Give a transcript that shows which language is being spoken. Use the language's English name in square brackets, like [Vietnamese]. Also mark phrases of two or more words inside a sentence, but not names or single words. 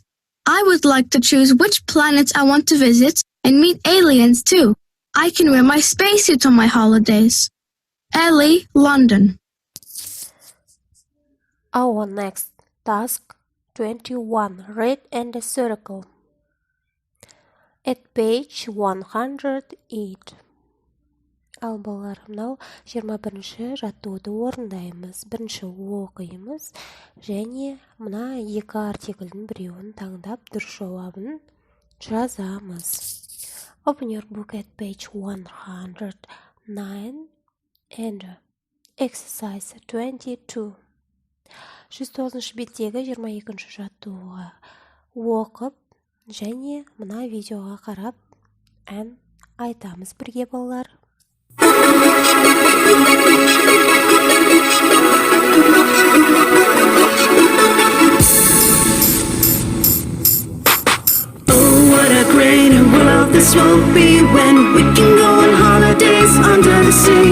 [English] I would like to choose which planets I want to visit and meet aliens too. I can wear my spacesuit on my holidays. Ellie, London. Our next task, 21. Read and circle. At page 108. [Kazakh] Ал балалар, мынау 21-ші жаттығуды орындаймыз. Бірінші оқимыз және мына екі артиклдің біреуін таңдап дұрыс жауабын жазамыз. [English] Open your book at page 109 and exercise 22. [Kazakh] 109-ші беттегі 22-ші жаттығуға оқып және мына видеоға қарап ән айтамыз бірге балалар. [English] Oh, what a great world this will be when we can go on holidays under the sea.